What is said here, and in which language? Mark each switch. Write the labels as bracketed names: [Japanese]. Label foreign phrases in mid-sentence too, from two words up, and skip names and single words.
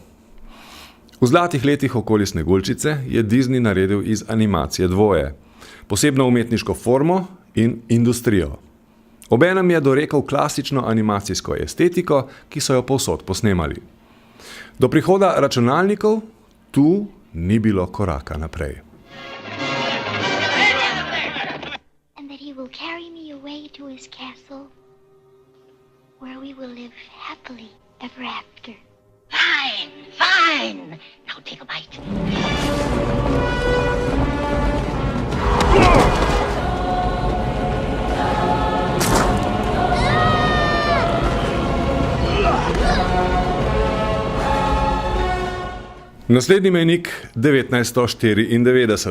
[Slovenian] V zlatih letih okoli Sneguljčice je Disney naredil iz animacije dvoje, posebno umetniško formo in industrijo. Obenem je dorekel klasično animacijsko estetiko, ki so jo povsod posnemali. Do prihoda računalnikov tu ni bilo koraka naprej. [English] And that he will carry me away to his castle, where we will live happily ever after. Fine, fine. Now take a bite. [Slovenian] Naslednji mejnik 1994.